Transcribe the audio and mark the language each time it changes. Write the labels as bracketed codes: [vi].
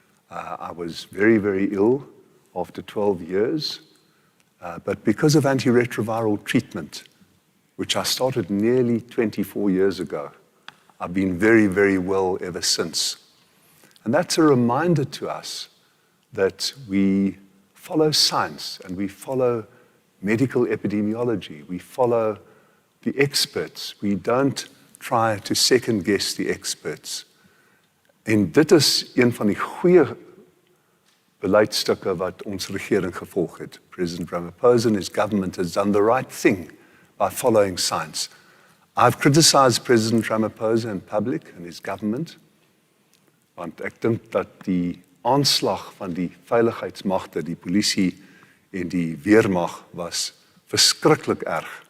[en] I was very, very ill after 12 years, but because of antiretroviral treatment, which I started nearly 24 years ago, I've been very, very well ever since. And that's a reminder to us that we follow science and we follow medical epidemiology. We follow the experts. We don't try to second guess the experts. [af] En dit is een van die goeie beleidsstukke wat ons regering gevolg het. [en] President Ramaphosa and his government has done the right thing by following science. I've criticized President Ramaphosa in public and his government, [af] want ek dink dat die aanslag van die veiligheidsmagte, die polisie en die weermag was verskriklik erg.